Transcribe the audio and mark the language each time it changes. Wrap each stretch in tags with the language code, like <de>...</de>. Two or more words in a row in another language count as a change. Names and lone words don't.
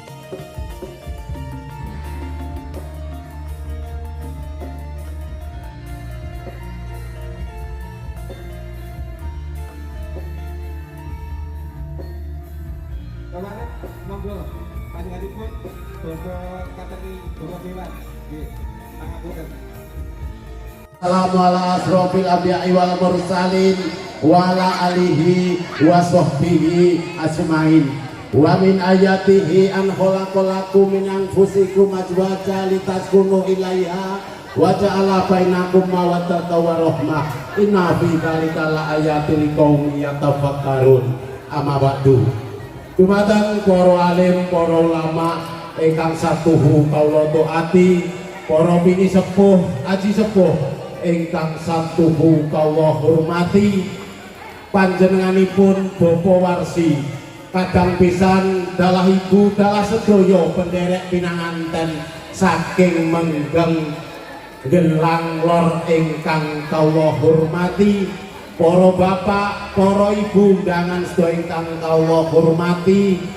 <jv>Kemarin monggo panjenenganipun Bapak Kateni Bapak Dewan nggih pangapunten.</jv> <ar>السلام على أشرف الأنبياء والمرسلين وعلى آله وصحبه أجمعين. ومن آياته أن خلق لكم من أنفسكم أزواجا لتسكنوا إليها وجعل بينكم مودة ورحمة. إن في ذلك لآيات لقوم يتفكرون. أما بعد.</ar> <jv>Dumateng para alim, para ulama ingkang satuhu kawula taati, para bini sepuh, aji sepuh ingkang satuhu kawula hormati, panjenenganipun Bapak Warsi kadang pisan dalah ibu dalah sedaya penderek pinanganten saking Menggeng Gelang Lor ingkang kawula hormati, para bapak, para ibu undangan sedaya ingkang kawula hormati,</jv>